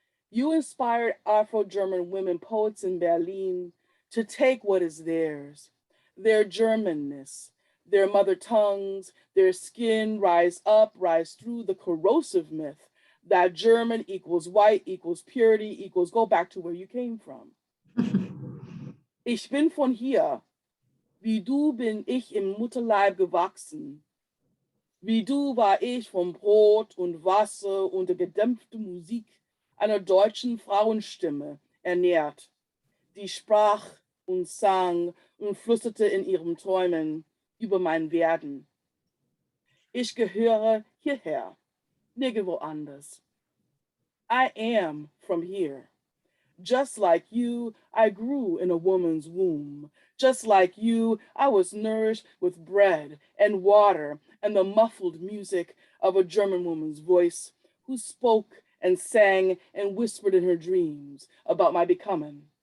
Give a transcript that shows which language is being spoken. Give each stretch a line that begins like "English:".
English: You inspired Afro-German women poets in Berlin to take what is theirs, their Germanness, their mother tongues, their skin, rise up, rise through the corrosive myth that German equals white equals purity equals go back to where you came from.
German: Ich bin von hier, wie du bin ich im Mutterleib gewachsen. Wie du war ich vom Brot und Wasser und der gedämpften Musik einer deutschen Frauenstimme ernährt, die sprach und sang und flüsterte in ihren Träumen über mein Werden. Ich gehöre hierher, nirgendwo anders.
English: I am from here. Just like you, I grew in a woman's womb. Just like you, I was nourished with bread and water and the muffled music of a German woman's voice who spoke and sang and whispered in her dreams about my becoming.